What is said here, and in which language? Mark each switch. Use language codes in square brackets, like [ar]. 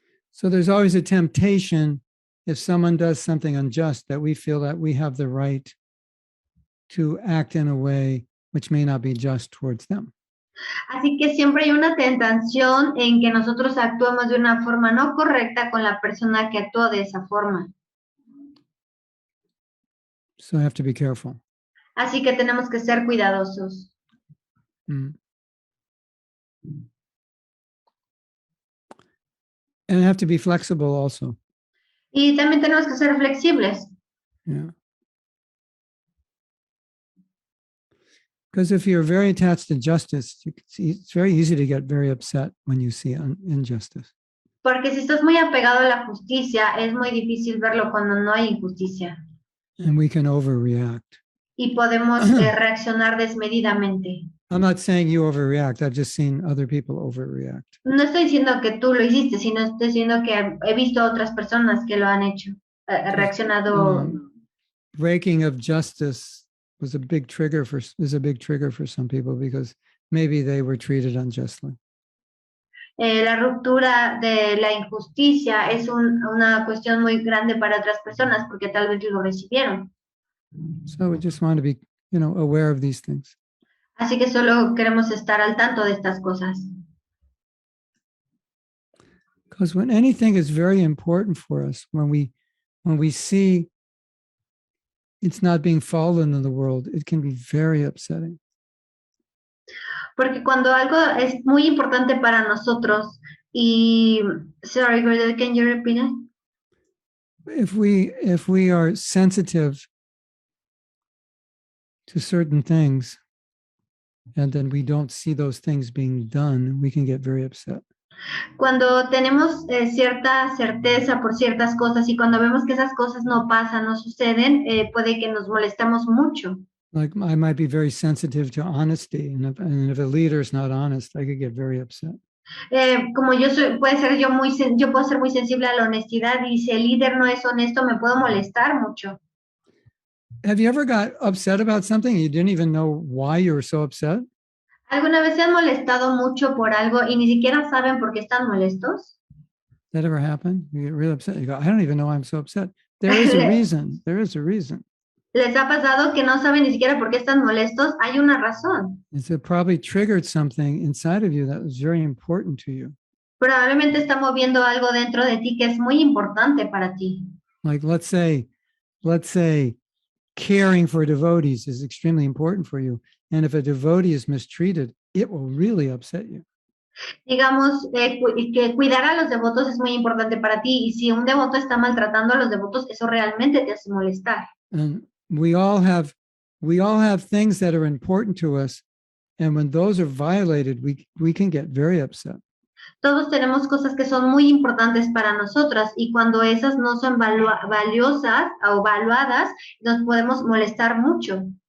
[en] So there's always a temptation if someone does something unjust that we feel that we have the right to act in a way which may not be just towards them. [es] Así que siempre hay una tentación en que nosotros actuemos de una forma no correcta con la persona que actuó de esa forma. [en] So I have to be careful. [es] Así que tenemos que ser cuidadosos. Mm. [en] And I have to be flexible also. [es] Y también tenemos que ser flexibles. [en] Yeah. Because if you're very attached to justice, it's very easy to get very upset when you see injustice. [es] Porque si estás muy apegado a la justicia, es muy difícil verlo cuando no hay injusticia. [en] And we can overreact. [es] Y podemos reaccionar desmedidamente. [en] I'm not saying you overreact. I've just seen other people overreact. [es] No estoy diciendo que tú lo hiciste, sino estoy diciendo que he visto a otras personas que lo han hecho, reaccionado. [en] Breaking of justice is a big trigger for some people because maybe they were treated unjustly. [es] La ruptura de la injusticia es una cuestión muy grande para otras personas porque tal vez lo recibieron. [en] So we just want to be, aware of these things. [es] Así que solo queremos estar al tanto de estas cosas. [en] Because when anything is very important for us, when we see it's not being followed in the world, it can be very upsetting. [es] Porque cuando algo es muy importante para nosotros y [en] sorry, Gordon, can you repeat it? If we are sensitive to certain things and then we don't see those things being done, we can get very upset. [es] Cuando tenemos cierta certeza por ciertas cosas y cuando vemos que esas cosas no pasan, no suceden, puede que nos molestemos mucho. [en] Like I might be very sensitive to honesty, and if a leader is not honest, I could get very upset. [es] Como yo puedo ser muy sensible a la honestidad y si el líder no es honesto, me puedo molestar mucho. [en] Have you ever got upset about something you didn't even know why you were so upset? [es] ¿Alguna vez se han molestado mucho por algo y ni siquiera saben por qué están molestos? [en] That ever happened? You get really upset. You go, I don't even know why I'm so upset. There is a reason. There is a reason. [es] ¿Les ha pasado que no saben ni siquiera por qué están molestos? Hay una razón. [en] It probably triggered something inside of you that was very important to you. [es] Probablemente está moviendo algo dentro de ti que es muy importante para ti. [en] Like let's say caring for devotees is extremely important for you. And if a devotee is mistreated, it will really upset you. [es] Digamos que cuidar a los devotos es muy importante para ti y si un devoto está maltratando a los devotos, eso realmente te hace molestar. [en] And we all have things that are important to us. And when those are violated, we can get very upset. [es] Todos tenemos cosas que son muy importantes para nosotras y cuando esas no son valiosas o valuadas, nos podemos molestar mucho.